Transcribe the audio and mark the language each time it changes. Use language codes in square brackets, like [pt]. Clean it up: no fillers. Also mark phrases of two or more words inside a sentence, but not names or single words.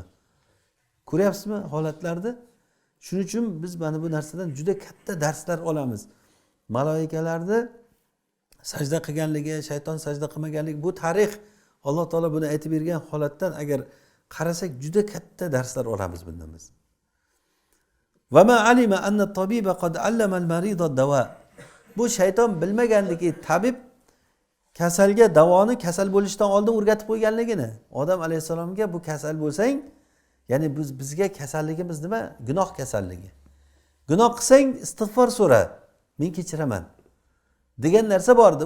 [uz] Ko'ryapsizmi holatlarni? Shuning uchun biz mana bu narsadan juda katta darslar olamiz. Maloikalarni sajda qilganligi, shayton sajda qilmaganligi, bu tarix Alloh taolo buni aytib bergan holatdan agar qarasak juda katta darslar olamiz bundan biz. [ar] وما علم أن الطبيب قد علم المريض الدواء. [uz] Bu shayton bilmagandiki tabib kasalga davoni kasal bo'lishdan oldin o'rgatib qo'yganligini. Odam alayhisalomga bu kasal bo'lsang, ya'ni bizga kasalligimiz nima? Gunoh kasalligi. Gunoh qilsang istig'for so'ra, men kechiraman degan narsa bor edi.